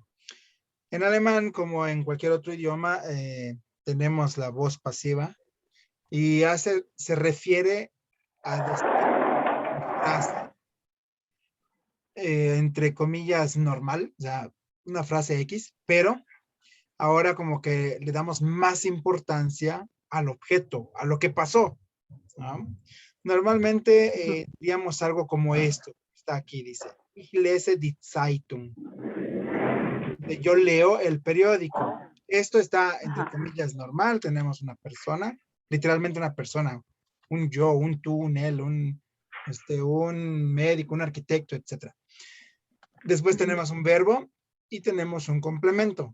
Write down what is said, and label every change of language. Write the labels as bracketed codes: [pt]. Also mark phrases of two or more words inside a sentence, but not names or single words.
[es] En alemán, como en cualquier otro idioma, tenemos la voz pasiva y se refiere a decir una frase, entre comillas, normal, o sea, una frase X, pero ahora como que le damos más importancia al objeto, a lo que pasó, ¿no? Normalmente diríamos algo como esto, está aquí, dice, [de] ich lese die Zeitung. [es] Yo leo el periódico. Esto está, entre Ajá. comillas, normal. Tenemos una persona, literalmente una persona, un yo, un tú, un él, un médico, un arquitecto, etc. Después tenemos un verbo y tenemos un complemento.